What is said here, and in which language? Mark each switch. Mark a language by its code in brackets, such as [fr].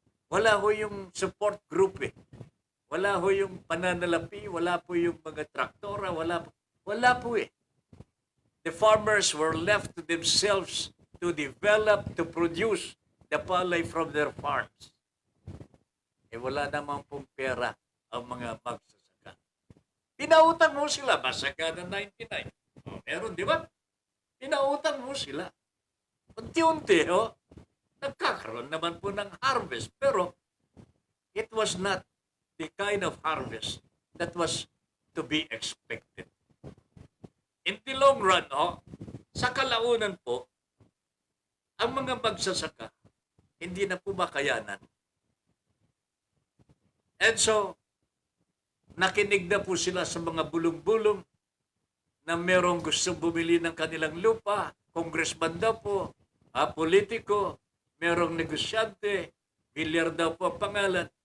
[tl] Wala yung support group Wala yung pananalapi, wala po [en] yung mga traktora, wala po The farmers were left to themselves to develop, to produce the palay from their farms. [tl] Wala naman pong pera ang mga magsasaka. Pinautang mo sila, masaka ng 99. Meron, di ba? Pinautang mo sila. Unti-unti, nagkakaroon naman po ng harvest. [en] Pero it was not the kind of harvest that was to be expected. In the long run, [tl] sa kalaunan po, ang mga magsasaka, hindi na po makayanan. [en] And so, [tl] nakinig na po sila sa mga bulong-bulong na merong gusto bumili ng kanilang lupa, congressman daw po, politiko, merong negosyante, bilyar daw po ang pangalan.